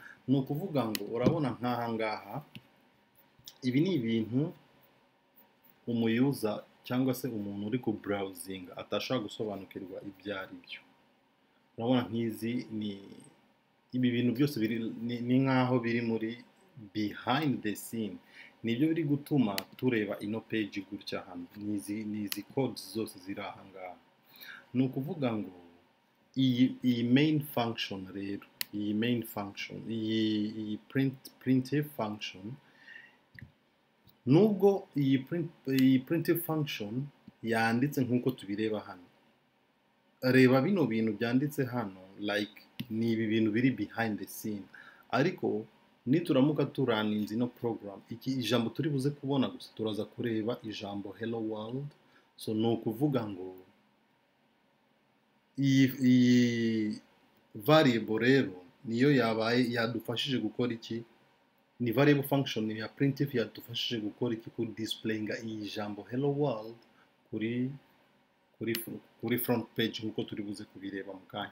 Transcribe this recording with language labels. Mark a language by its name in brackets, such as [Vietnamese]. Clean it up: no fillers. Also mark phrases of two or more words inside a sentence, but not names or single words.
[Kinyarwanda] Ni ukuvuga ngo urabona nk'aha ngaha ibi ni ibintu umuyuza cyangwa se umuntu uri ku browsing atashaka gusobanukirwa ibyo ari byo. Urabona nk'izi ni ibi bintu byose ni nkaho biri muri [English] behind the scene, [Kinyarwanda] nibyo biri gutuma tureba ino page gutya hano. Nizi codes zose ziri aha ngaha. Ni ukuvuga ngo iyi [English] main function [Kinyarwanda] rero, iyi [English] main function, [Kinyarwanda] iyi [English] printf function, [Kinyarwanda] nubwo iyi [English] printf function [Kinyarwanda] yanditse nk'uko tubireba hano, reba bino bintu byanditse hano like ni ibi bintu biri [English] behind the scene, [Kinyarwanda] ariko nituramuka turaninze ino program, iki ijambo turi buze kubona gusa turaza kureba ijambo [English] hello world. [Kinyarwanda] So ni ukuvuga ngo iyi variable rero niyo yabaye yadufashije gukora iki, ni [English] variable function [Kinyarwanda] ya printf yadufashije gukora iki, ku displayinga iyi jambo [English] hello world [Kinyarwanda] kuri [English] front page [Kinyarwanda] nkuko turi buze kubireba mu kanya.